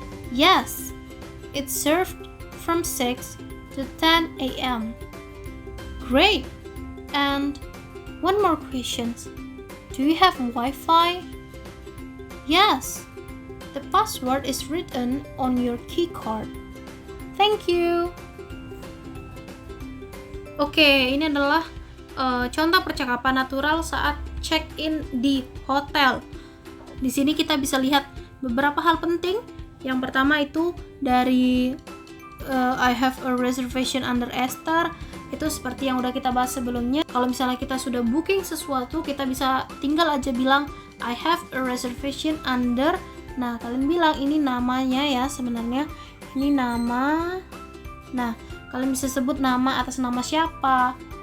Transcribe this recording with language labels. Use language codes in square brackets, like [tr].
[en] Yes. It's served from 6 to 10 a.m. Great. And one more question. Do you have Wi-Fi? Yes. The password is written on your key card. Thank you. [id] Oke, ini adalah contoh percakapan natural saat check-in di hotel. Di sini kita bisa lihat beberapa hal penting. Yang pertama itu dari [en] I have a reservation under Esther. [id] Itu seperti yang udah kita bahas sebelumnya. Kalau misalnya kita sudah booking sesuatu, kita bisa tinggal aja bilang [en] I have a reservation under. [id] Nah, kalian bilang ini namanya ya, sebenarnya ini nama. Nah, kalian bisa sebut nama atas nama siapa.